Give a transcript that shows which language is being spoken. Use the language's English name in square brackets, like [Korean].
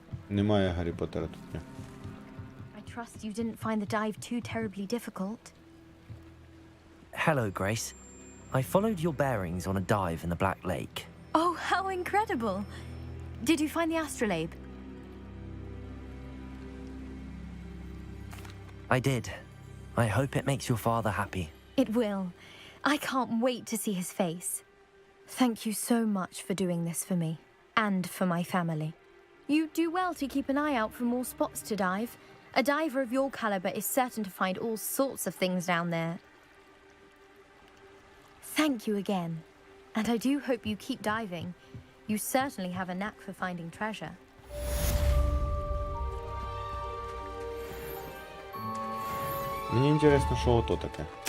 [Ukrainian] Немає Гаррі Поттера тут. Ні. [English] I trust you didn't find the dive too terribly difficult. Hello, Grace. I followed your bearings on a dive in the Black Lake. Oh, how incredible! Did you find the astrolabe? I did. I hope it makes your father happy. It will. I can't wait to see his face. Thank you so much for doing this for me. And for my family. You do well to keep an eye out for more spots to dive. A diver of your caliber is certain to find all sorts of things down there. Thank you again. And I do hope you keep diving. You certainly have a knack for finding treasure. [Ukrainian] Мені інтересно, що ото таке.